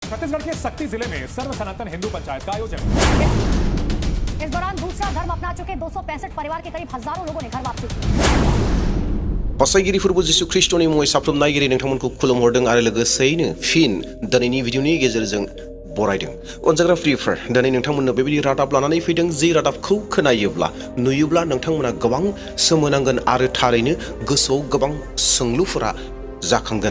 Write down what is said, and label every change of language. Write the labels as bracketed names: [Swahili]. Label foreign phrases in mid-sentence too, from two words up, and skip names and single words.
[Hindi] छत्तीसगढ़ के सक्ती जिले में सर्व सनातन हिंदू पंचायत का आयोजन। इस दौरान दूसरा धर्म अपना चुके 265 परिवार के करीब हजारों लोगों ने घर वापसी की। [Bodo] बासायगिरिफोरबो जिसु ख्रिस्टनि मुङै साफ्रोम नायगिरि नोंथांमोनखौ खुलुमहरदों आरो लोगोसेयैनो फिन दिनैनि भिडिअनि गेजेरजों बरायदों। अनजाग्रा प्रियफोर, दिनै नोंथांमोननो बेबायदि रादाब लानानै फैदों जि रादाबखौ खोनायोब्ला नुयोब्ला नोंथांमोना गोबां सोमोनांगोन आरो थारैनो गोसोआव गोबां सोंलुफोरा जाखांगोन।